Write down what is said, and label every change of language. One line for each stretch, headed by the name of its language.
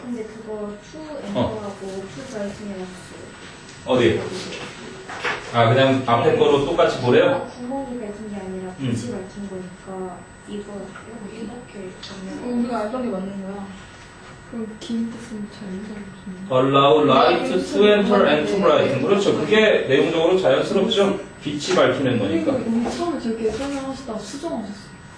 Korean: 근데 그거 투 엠버하고 투 브라이튼이라고 어디? 그냥 앞에 거로 똑같이 보래요? 구멍이 맺은 게 아니라 빛이 밝힌 거니까 이거 이렇게 정리하고. 우리가 알던 게 맞는 거야. 그럼 긴 뜻은 잘 모르겠네.
English: Allow light to enter and to brighten.
Korean: 그렇죠. 그게 내용적으로 자연스럽죠. 빛이 밝히는 거니까. 우리 처음에 저렇게 설명하시다가 수정하셨어요.